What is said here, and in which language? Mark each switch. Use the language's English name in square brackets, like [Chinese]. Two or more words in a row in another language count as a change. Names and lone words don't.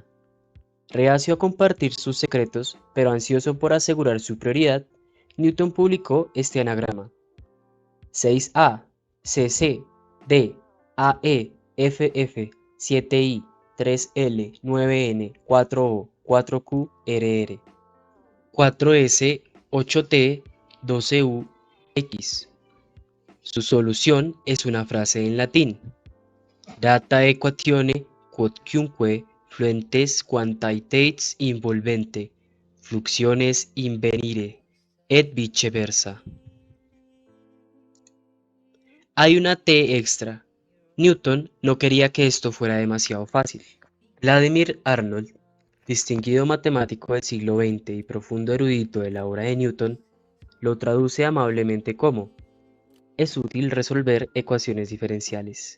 [Spanish] Reacio a compartir sus secretos, pero ansioso por asegurar su prioridad, Newton publicó este anagrama: 6A, CC, D, AE, FF, 7I, 3L, 9N, 4O, 4Q, RR, 4S, 8T, 12U, X. Su solución es una frase en latín: [Latin] data equatione quodcunque fluentes quantitates involvente, fluxiones invenire, et viceversa. [Spanish] Hay una T extra. Newton no quería que esto fuera demasiado fácil. Vladimir Arnold, distinguido matemático del siglo XX y profundo erudito de la obra de Newton, lo traduce amablemente como: es útil resolver ecuaciones diferenciales.